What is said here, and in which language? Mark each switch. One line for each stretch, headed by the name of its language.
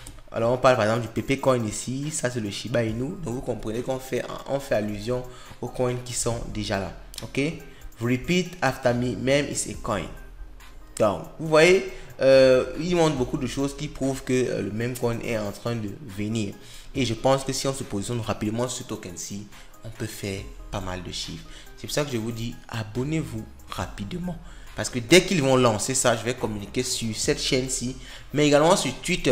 French: Alors, on parle par exemple du Pepecoin ici. Ça, c'est le Shiba Inu. Donc, vous comprenez qu'on fait allusion aux coins qui sont déjà là, ok?
English: Repeat after me, meme is a coin.
French: Donc, vous voyez, il montre beaucoup de choses qui prouvent que le même coin est en train de venir. Et je pense que si on se positionne rapidement sur ce token-ci, on peut faire pas mal de chiffres. C'est pour ça que je vous dis, abonnez-vous rapidement. Parce que dès qu'ils vont lancer ça, je vais communiquer sur cette chaîne-ci, mais également sur Twitter.